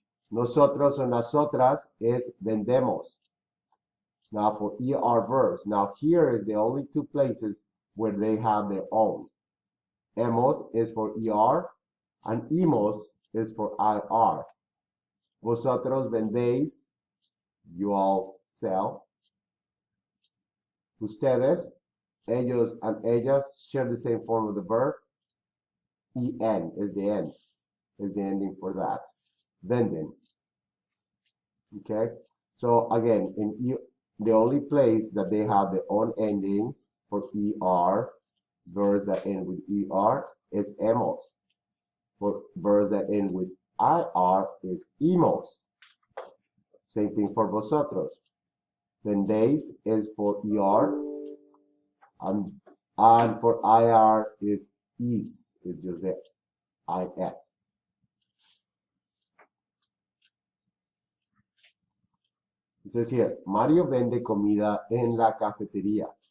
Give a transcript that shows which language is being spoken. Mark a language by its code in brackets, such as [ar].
[en] Nosotros or nosotras is vendemos. Now for ER verbs. Now here is the only two places where they have their own. Hemos is for ER and imos is for IR. [es] Vosotros vendéis, [en] you all sell. Ustedes, ellos and ellas share the same form of the verb. En is the end, is the ending for that. Venden. Okay, so again, the only place that they have their own endings for ER, verbs that end with ER, is hemos. For verbs that end with IR is imos. Same thing for vosotros. Vendéis is for ER, and for IR is just the IS. It says here, [es] Mario vende comida en la cafetería.